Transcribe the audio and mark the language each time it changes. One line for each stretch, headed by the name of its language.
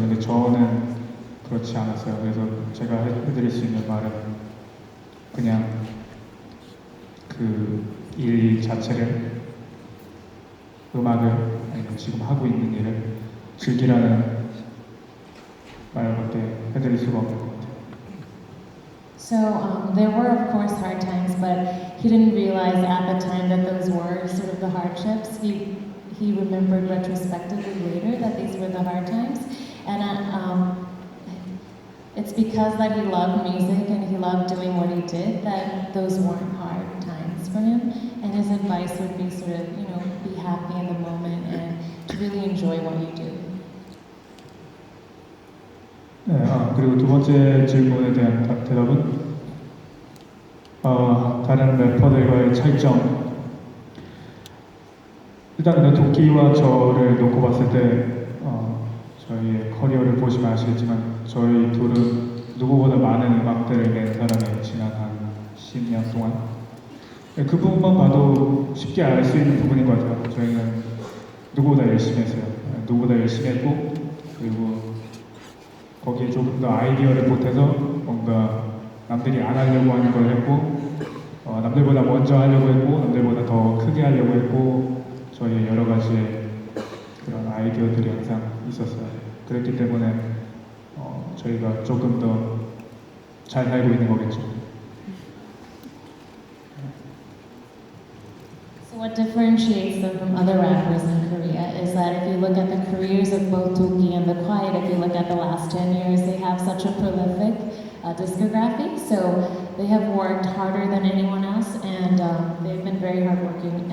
Korean: 근데 저는 그렇지 않았어요. 그래서 제가 해드릴 수 있는 말은 그냥 그 일 자체를, 음악을, 아니면 지금 하고 있는 일을 즐기라는 말밖에 해드릴 수가 없는 것 같아요.
English: So there were of course hard times, but he didn't realize at the time that those were sort of the hardships. He remembered retrospectively later that these were the hard times, and it's because that he loved music and he loved doing what he did that those weren't hard times for him. And his advice would be sort of, you know, be happy in the moment and to really enjoy what you do.
Korean: 네, 그리고 두 번째 질문에 대한 대답은 다른 래퍼들과의 차이점. 일단 근데 도끼와 저를 놓고 봤을 때 저희의 커리어를 보시면 아시겠지만 저희 둘은 누구보다 많은 음악들을 낸 사람이 지난 한 10년 동안 그 부분만 봐도 쉽게 알 수 있는 부분인 것 같아요. 저희는 누구보다 열심히 했어요. 누구보다 열심히 했고 그리고 거기에 조금 더 아이디어를 보태서 뭔가 남들이 안 하려고 하는 걸 했고 남들보다 먼저 하려고 했고 남들보다 더 크게 하려고 했고 저희의 여러 가지의 그런 아이디어들이 항상 있었어요. 그랬기 때문에 저희가 조금 더 잘 살고 있는 거겠죠.
English: So what differentiates them from other rappers in Korea is that if you look at the careers of both Toki and The Quiet, if you look at the last 10 years, they have such a prolific discography. So they have worked harder than anyone else, and they've been very hardworking.